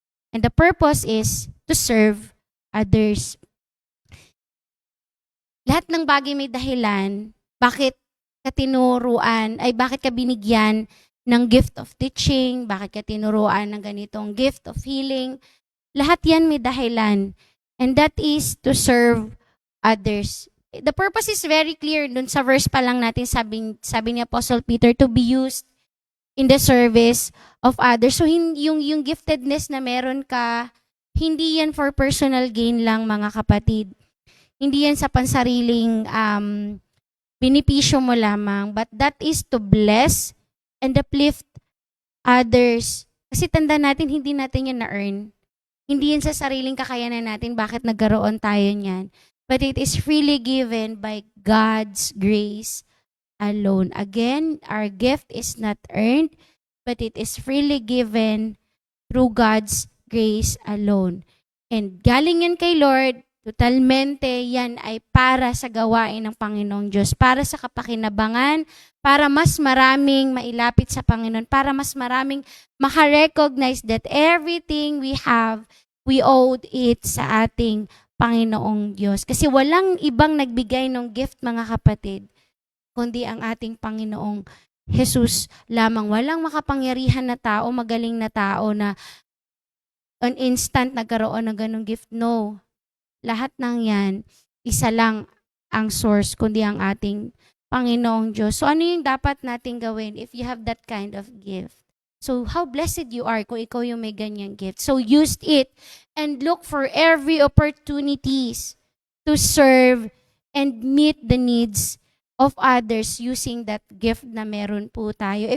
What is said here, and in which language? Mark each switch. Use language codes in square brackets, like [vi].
[en] And the purpose is to serve others. [tl] Lahat ng bagay may dahilan. Bakit ka tinuruan, bakit ka binigyan ng gift of teaching, bakit ka tinuruan ng ganitong gift of healing. Lahat yan may dahilan. [en] And that is to serve others. The purpose is very clear. [tl] Dun sa verse pa lang natin, sabi ni Apostle Peter, [en] to be used in the service of others. [tl] So yung giftedness na meron ka, hindi yan [en] for personal gain [tl] lang mga kapatid. Hindi yan sa pansariling benepisyo mo lamang. [en] But that is to bless and uplift others. [tl] Kasi tanda natin, hindi natin yan na-earn. Hindi yan sa sariling kakayanan natin bakit nagkaroon tayo niyan. [en] But it is freely given by God's grace alone. Again, our gift is not earned, but it is freely given through God's grace alone. [tl] And galing yan kay Lord, totalmente yan ay para sa gawain ng Panginoong Diyos, para sa kapakinabangan, para mas maraming mailapit sa Panginoon, para mas maraming makarecognize [en] that everything we have, we owed it [tl] sa ating Panginoong Diyos. Kasi walang ibang nagbigay ng gift, mga kapatid, kundi ang ating Panginoong Jesus lamang. Walang makapangyarihan na tao, magaling na tao na an instant nagkaroon ng ganong gift. No. Lahat ng yan, isa lang ang source, kundi ang ating Panginoong Diyos. [en] So [tl] ano yung dapat nating gawin [en] if you have that kind of gift? So how blessed you are [tl] kung ikaw yung may ganyang gift. [en] So use it and look for every opportunities to serve and meet the needs of others using that gift [tl] na meron po tayo.